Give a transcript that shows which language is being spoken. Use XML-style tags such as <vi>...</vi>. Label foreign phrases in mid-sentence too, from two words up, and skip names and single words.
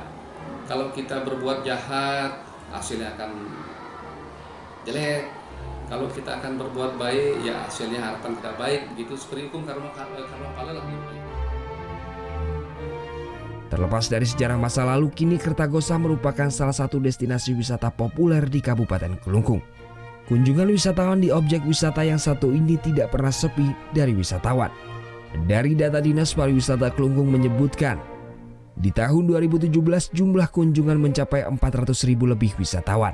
<id>Kalau kita berbuat jahat, hasilnya akan jelek. Kalau kita akan berbuat baik, ya hasilnya harapan kita baik. Begitu seperti hukum karma pala lebih baik. Terlepas dari sejarah masa lalu, kini Kertagosa merupakan salah satu destinasi wisata populer di Kabupaten Kelungkung. Kunjungan wisatawan di objek wisata yang satu ini tidak pernah sepi dari wisatawan. Dari data Dinas Pariwisata Kelungkung menyebutkan, di tahun 2017 jumlah kunjungan mencapai 400.000 lebih wisatawan.</id>